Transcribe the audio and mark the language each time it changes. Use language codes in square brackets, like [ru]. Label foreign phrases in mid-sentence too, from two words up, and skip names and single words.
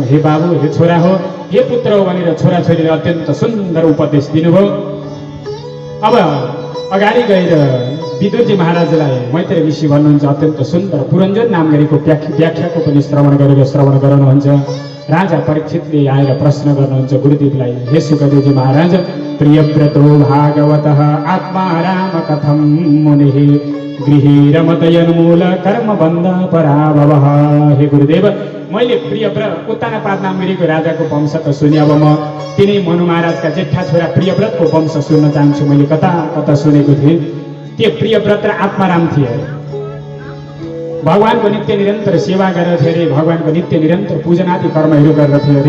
[ne] हे बाबु, हे छोरा हो, हे पुत्र हो भनेर छोराछोरीले अत्यन्त सुन्दर उपदेश दिनुभयो। अब अगाडि गएर विदुरजी महाराजलाई मैत्री ऋषि भन्नुहुन्छ, अत्यन्त सुन्दर पुरञ्जन नाम गरेको व्याख्याको पनि श्रवण गराउनुहुन्छ। राजा परीक्षितले आएर प्रश्न गर्नुहुन्छ गुरुदेवलाई, हे सुखदेवजी महाराज, [sa] प्रियव्रतो भागवतः आत्मा राम कथम मुनिः गृहे रमतयन्मूल कर्म बन्ध पराभवः। [ne] हे गुरुदेव, मैले प्रियव्रत उत्तानपाद नाम गरेको राजाको वंश त सुने, अब म तिनै मनु महाराजका जेठा छोरा प्रियव्रतको वंश सुन्न चाहन्छु। मैले कता कता सुनेको थिएँ, त्यो प्रियव्रत र आत्माराम थिए। भगवानको नित्य निरन्तर सेवा गर्दथे अरे, भगवानको नित्य निरन्तर पूजनादि कर्महरू गर्दथे अरे।